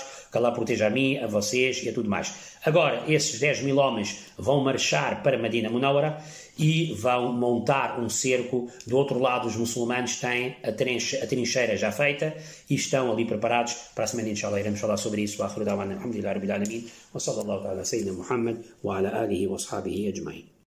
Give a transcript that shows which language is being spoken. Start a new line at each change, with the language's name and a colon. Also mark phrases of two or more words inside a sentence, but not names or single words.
Portuguese: Que Allah proteja a mim, a vocês e a tudo mais. Agora, esses 10.000 homens vão marchar para Medina Munawara e vão montar um cerco. Do outro lado, os muçulmanos têm a trincheira já feita e estão ali preparados. Para a semana, inshallah, iremos falar sobre isso.
Arabic: وآخر دعوانا الحمد لله رب العالمين. وصلى الله على سيدنا محمد وعلى آله وأصحابه أجمعين.